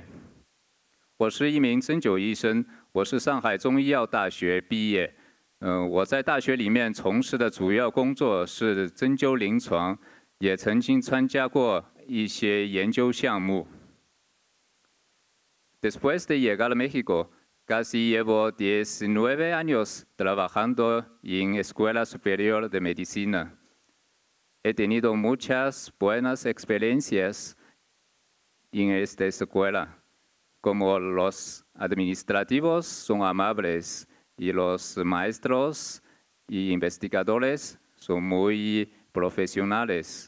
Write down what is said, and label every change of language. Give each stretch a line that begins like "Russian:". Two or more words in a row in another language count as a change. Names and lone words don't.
Chinese: 我是一名针灸医生，我是上海中医药大学毕业。我在大学里面从事的主要工作是针灸临床，也曾经参加过一些研究项目。
Spanish: Después de llegar a México, casi llevo 19 años trabajando en Escuela Superior de Medicina. He tenido muchas buenas experiencias en esta escuela, como los administrativos son amables y los maestros y investigadores son muy profesionales.